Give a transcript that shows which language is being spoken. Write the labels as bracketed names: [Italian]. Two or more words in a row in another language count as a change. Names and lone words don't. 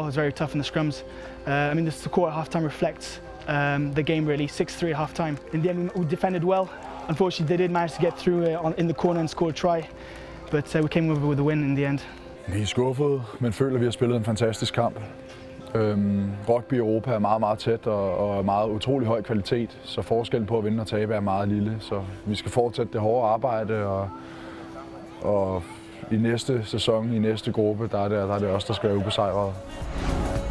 [English] It was very tough in the scrums. I mean, the score at halftime reflects the game really. 6-3 at halftime. In the end, we defended well. Unfortunately, they did manage to get through in the corner and score a try, but we came over with a win in the end. [Danish] Vi er skuffede, men føler, at vi har spillet en fantastisk kamp. Rugby i Europa er meget, meget tæt og meget utrolig høj kvalitet, så forskellen på at vinde og tabe er meget lille. Så vi skal fortsætte det hårde arbejde, og i næste sæson, i næste gruppe, der er det os, der skal være ubesejret.